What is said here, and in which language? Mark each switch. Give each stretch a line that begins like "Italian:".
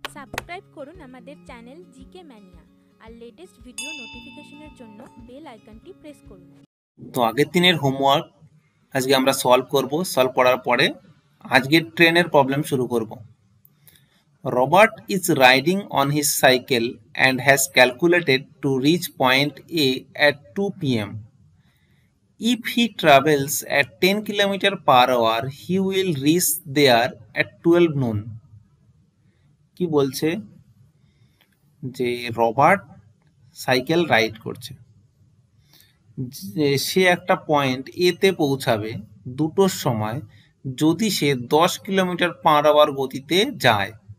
Bangla: Subscribe করুন আমাদের channel GK mania আর latest video নোটিফিকেশনের জন্য বেল আইকনটি প্রেস করুন। তো আগের দিনের হোমওয়ার্ক আজকে আমরা সলভ করার পরে আজকের ট্রেনের প্রবলেম শুরু করব।
English: Robert is riding on his cycle and has calculated to reach point A at 2 p.m. If he travels at 10 km per hour, he will reach there at 12 noon.
Bangla: কি বলছে যে রবার্ট সাইকেল রাইড করছে, সে একটা point এতে পৌঁছাবে দুটোর সময় যদি সে 10 কিলোমিটার পার আওয়ার গতিতে যায়।